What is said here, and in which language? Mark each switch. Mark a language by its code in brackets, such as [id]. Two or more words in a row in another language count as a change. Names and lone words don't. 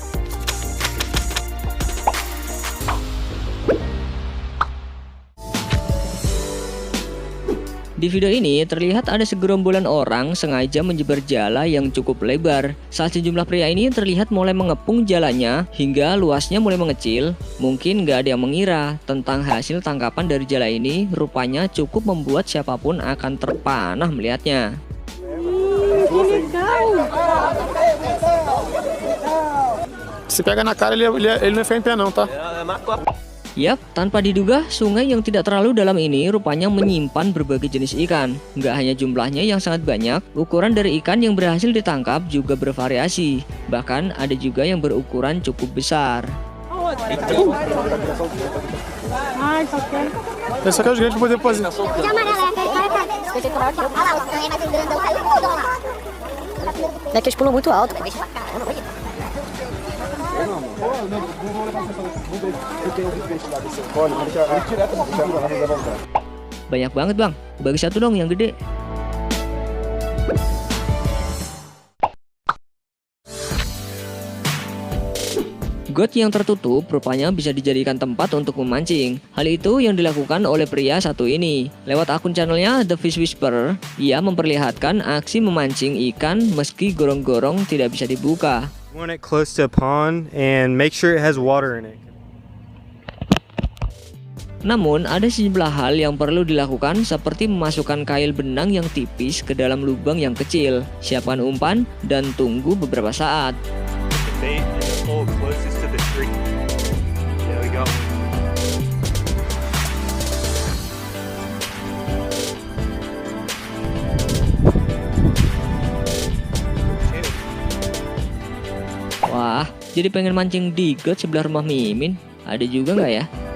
[id] Di video ini terlihat ada segerombolan orang sengaja menyebar jala yang cukup lebar. Saat sejumlah pria ini terlihat mulai mengepung jalannya hingga luasnya mulai mengecil. Mungkin gak ada yang mengira tentang hasil tangkapan dari jala ini, rupanya cukup membuat siapapun akan terpanah melihatnya. [pt] Se pega na cara, ele não fica em pé não, tá? [id] Yap, tanpa diduga, sungai yang tidak terlalu dalam ini rupanya menyimpan berbagai jenis ikan. Nggak hanya jumlahnya yang sangat banyak, ukuran dari ikan yang berhasil ditangkap juga bervariasi. Bahkan ada juga yang berukuran cukup besar. [pt] Esse aqui é os grandes para poder fazer. É que eles pulam muito alto. [id] Banyak banget bang, bagi satu dong yang gede. Got yang tertutup rupanya bisa dijadikan tempat untuk memancing. Hal itu yang dilakukan oleh pria satu ini. Lewat akun channelnya The Fish Whisperer, ia memperlihatkan aksi memancing ikan meski gorong-gorong tidak bisa dibuka. [en] Want it close to a pond and make sure it has water in it. [id] Namun ada sejumlah hal yang perlu dilakukan seperti memasukkan kail benang yang tipis ke dalam lubang yang kecil, siapkan umpan, dan tunggu beberapa saat. [en] The bait in the hole closest to the tree. There we go. [id] Wah, jadi pengen mancing di got sebelah rumah Mimin. Ada juga nggak ya?